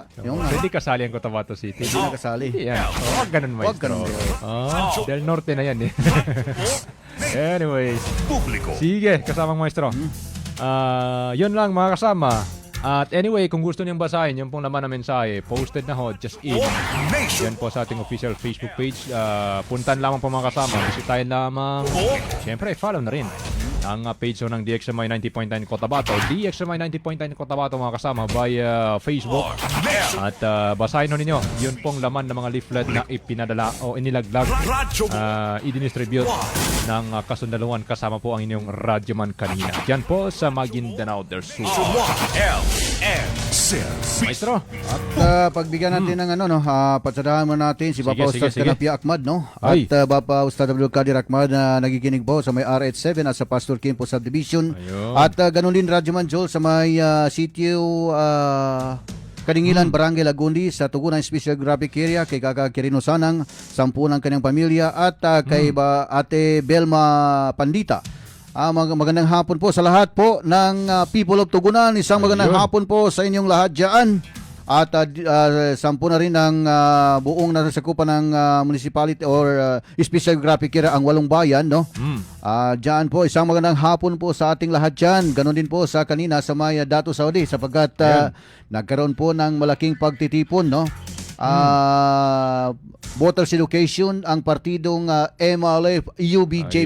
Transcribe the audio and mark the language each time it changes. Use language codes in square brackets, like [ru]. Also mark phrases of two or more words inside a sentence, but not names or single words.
[tl] Pwede kasali ang Cotabato City. Hindi nakasali. Huwag ganun, maestro. Del Norte na yan Anyways. Sige, kasamang maestro. Yun lang, mga kasama. At anyway, kung gusto niyong basahin yung pong laman na mensahe, posted na [en] just in. [tl] Yan po sa ating official Facebook page. Puntan lamang po, mga kasama. Bisitahin lamang. Siyempre, follow na rin ang page ng DXMI 90.9 Cotabato. DXMI 90.9 Cotabato, mga kasama, via Facebook. At basahin nun ninyo yun pong laman ng mga leaflet na ipinadala o inilaglag, i-distribute ng kasundaluhan, kasama po ang inyong radyoman kanina. Yan po sa Maguindanao del Sur. Maestro. At pagbigyan natin ng patsadahan mo natin si Bapa Ustad Kanapia Ahmad, At Bapa Ustad Abdul Qadir Ahmad na nagikinig po sa may RH7 at sa Pastor Kimpo Subdivision. At ganun din Radyoman Joel sa may sitio Kadingilan, Barangay Lagundi sa Tugunan Special Graphic Area, kay Kaka Quirino Sanang, 10 ng kanyang pamilya, at kay Ate Belma Pandita. Magandang hapon po sa lahat po ng [en] people of Tugunan. [tl] Isang magandang hapon po sa inyong lahat dyan. At 10 na rin ng buong nasasakupan ng [en] municipality or special graphic area [tl] ang 8 bayan, Diyan po, isang magandang hapon po sa ating lahat dyan. Ganon din po sa kanina sa may Dato Saudi sapagkat nagkaroon po ng malaking pagtitipon, Voters Education ang partidong MLF UBJP.